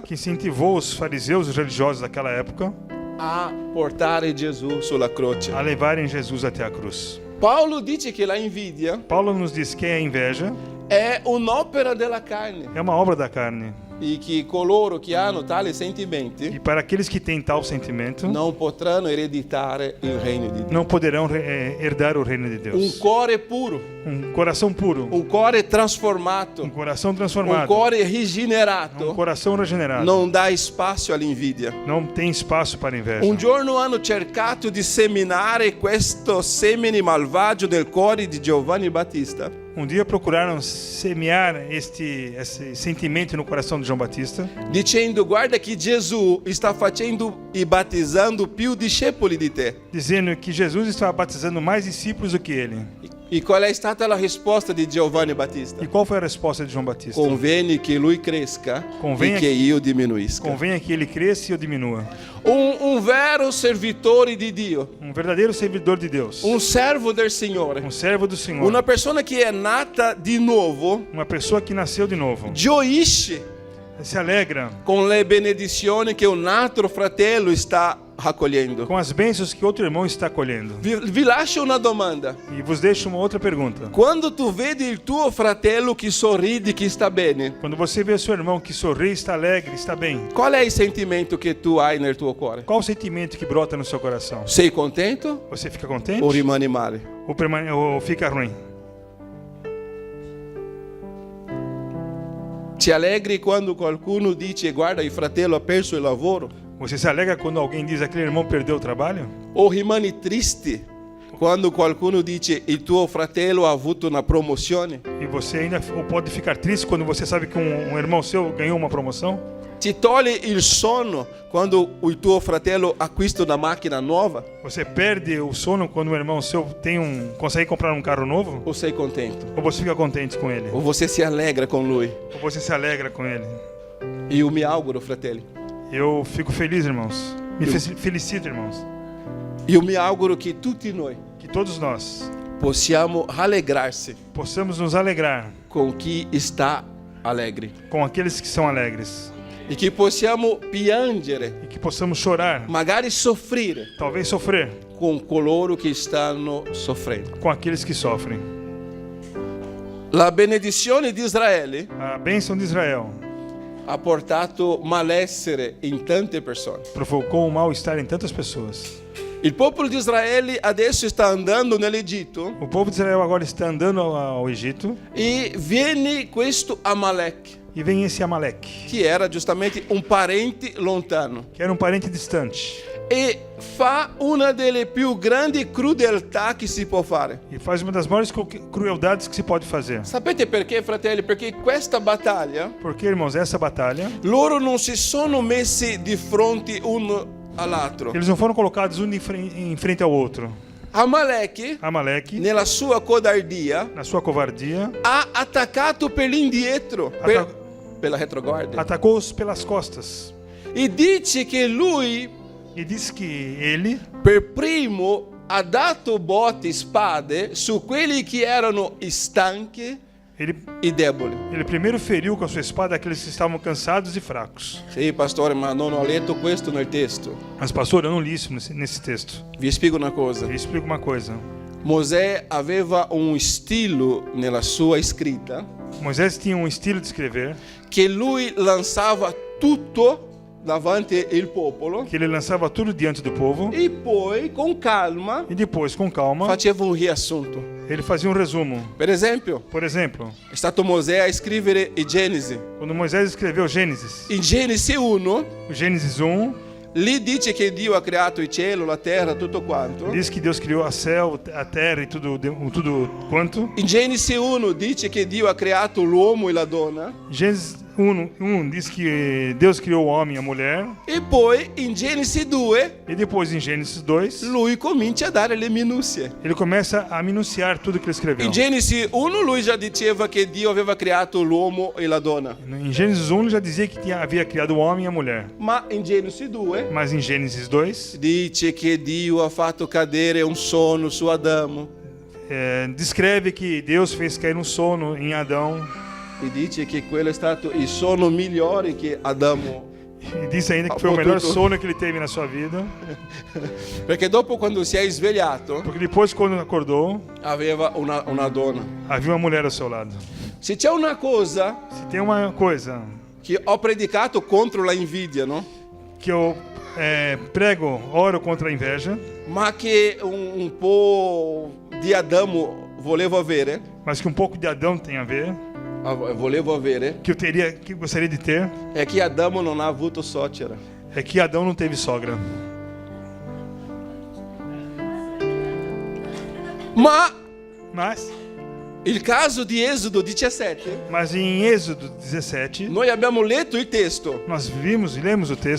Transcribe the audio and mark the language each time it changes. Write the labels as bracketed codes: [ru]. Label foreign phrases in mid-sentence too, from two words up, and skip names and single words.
[pt] que incentivou os fariseus, os religiosos daquela época, [it] a portare Gesù sulla croce. [pt] a levarem Jesus até a cruz. [it] Paolo dice che la invidia [pt] Paulo nos diz que a inveja [it] è un'opera della carne [pt] é uma obra da carne. [it] e che coloro che hanno tali sentimenti [pt] E para aqueles que têm tal sentimento, [it] non potranno ereditare il regno di Dio. [pt] não poderão herdar o reino de [it] Un [pt] Deus. [it] cuore puro, [pt] Um coração puro, [it] un cuore trasformato, [pt] um coração [it] un [pt] transformado, [it] cuore [pt] um [it] rigenerato [pt] coração regenerado. [it] non dà spazio all'invidia. [pt] Não tem espaço para inveja. [it] Un giorno hanno cercato di seminare questo semine malvagio nel cuore di Giovanni Battista, [pt] Um dia procuraram semear esse sentimento no coração de João Batista, [it] dicendo: guarda che Gesù sta facendo e battezzando più discepoli di te. [pt] dizendo que Jesus estava batizando mais discípulos do que ele. [it] E qual è stata la risposta di Giovanni Battista? [pt] E qual foi a resposta de João Batista? [it] Conviene che lui cresca [pt] Convenha [it] e che io diminuisca. [pt] Convenha que ele cresça e eu diminua. [it] Un vero servitore di Dio, [pt] Um verdadeiro servidor de Deus. [it] un servo del Signore, [pt] Um servo do Senhor. [it] una persona che è nata di nuovo, [pt] Uma pessoa que nasceu de novo. [it] gioisce [pt] Se alegra [it] con le benedizioni che un altro fratello sta raccogliendo. [pt] com as bênçãos que outro irmão está colhendo. [it] Vi lascio una domanda. [pt] E vos deixo uma outra pergunta. [it] Quando tu vedi il tuo fratello che sorride, che sta bene, [pt] Quando você vê seu irmão que sorri, está alegre, está bem, [it] qual è il sentimento che tu hai nel tuo cuore? [pt] qual o sentimento que brota no seu coração? [it] Sei contento [pt] Você fica contente [it] o rimani male? [pt] ou fica ruim? [it] Ti allegri quando qualcuno dice guarda il fratello ha perso il lavoro? [pt] Você se alegra quando alguém diz aquele irmão perdeu o trabalho? [it] O rimani triste quando qualcuno dice il tuo fratello ha avuto una promozione? [pt] E você ainda pode ficar triste quando você sabe que um irmão seu ganhou uma promoção? [it] Ti toglie il sonno quando il tuo fratello acquista una macchina nuova? [pt] Você perde o sono quando um irmão seu consegue comprar um carro novo? [it] O sei contento? [pt] Ou você fica contente com ele? O você se [it] allegra con lui? [pt] Ou você se alegra com ele? [it] Io mi auguro, fratelli. [pt] Eu fico feliz, irmãos. Me felicito, irmãos. [it] Io mi auguro che tutti noi [pt] Que todos nós [it] possiamo rallegrarsi [pt] possamos nos alegrar [it] con chi sta allegri [pt] com aqueles que são alegres. [it] e che possiamo piangere, [pt] E que possamos chorar, [it] magari soffrire [pt] talvez sofrer, [it] con coloro che stanno soffrendo. [pt] com aqueles que sofrem. [it] La benedizione di Israele [pt] A bênção de Israel [it] ha portato malessere in tante persone. [pt] provocou um mal-estar em tantas pessoas. [it] Il popolo di Israele adesso sta andando nell'Egitto [pt] O povo de Israel agora está andando ao Egito [it] e viene questo Amalek, [pt] e vem esse Amaleque, [it] che era giustamente un parente lontano, [pt] que era um parente distante, [it] e fa una delle più grandi crudeltà che si può fare. [pt] e faz uma das maiores crueldades que se pode fazer. [it] Sapete perché, fratelli? Perché questa battaglia [pt] Porque, irmãos, essa batalha, [it] loro non si sono messi di fronte uno all'altro. [pt] eles não foram colocados um em frente ao outro. [it] Amalek, [pt] Amaleque, [it] nella sua codardia, [pt] na sua covardia, [it] ha attaccato per l'indietro, per la retroguardia, [pt] atacou-os pelas costas. [it] e dice che lui [pt] E disse que ele, [it] per primo ha dato botte, spade su quelli che erano stanchi e deboli. [pt] ele primeiro feriu com a sua espada aqueles que estavam cansados e fracos. [it] Sì, pastore, ma non ho letto questo nel testo. [pt] Mas, pastor, eu não li isso nesse texto. [it] Vi spiego una cosa. [pt] Ele explica uma coisa. [it] Mosè aveva un stile nella sua scritta [pt] Moisés tinha um estilo de escrever [it] che lui lanciava tutto davanti il popolo [pt] que ele lançava tudo diante do povo [it] e poi con calma [pt] e depois, com calma, [it] faceva un riassunto. [pt] ele fazia um resumo. [it] Per esempio, [pt] Por exemplo, [it] è stato Mosè a scrivere i Genesi. [pt] quando Moisés escreveu Gênesis, [it] In Genesi 1, [pt] o Gênesis 1 [it] lì dice che Dio ha creato il cielo, la terra, tutto quanto. [pt] diz que Deus criou a céu, a terra e tudo quanto. [it] In Genesi 1 dice che Dio ha creato l'uomo e la donna. [pt] Gênesis 1 diz que Deus criou o homem e a mulher. [it] E poi in Genesi 2 [pt] E depois, em Gênesis 2, [it] lui comincia a dare le minuzie. [pt] ele começa a minuciar tudo que ele escreveu. [it] In Genesi 1 lui già diceva che Dio aveva creato l'uomo e la donna. [pt] Em Gênesis 1 ele já dizia que havia criado o homem e a mulher. [it] Ma in Genesi 2 [pt] Mas em Gênesis 2, [it] dice che Dio ha fatto cadere un sonno su Adamo. [pt] descreve que Deus fez cair um sono em Adão. [it] E dice che quello è stato il sonno migliore che Adamo. [pt] E diz ainda que foi o melhor sono que ele teve na sua vida. [it] Perché dopo quando si è svegliato [pt] Porque depois, quando acordou, [it] aveva una donna. [pt] havia uma mulher ao seu lado. [it] Se c'è una cosa [pt] Se tem uma coisa [it] che ho predicato contro la invidia, [pt] no? que eu prego, oro contra a inveja, [it] Ma che un po' di Adamo volevo avere, [pt] mas que um pouco de Adão tem a ver, que eu gostaria de ter, [it] è che Adamo non ha avuto suocera. [pt] é que Adão não teve sogra. [it] Ma [pt] Mas [it] Il caso di Esodo 17, [pt] Mas em Êxodo 17, [it] noi abbiamo letto il testo, [pt] nós vimos e lemos o texto,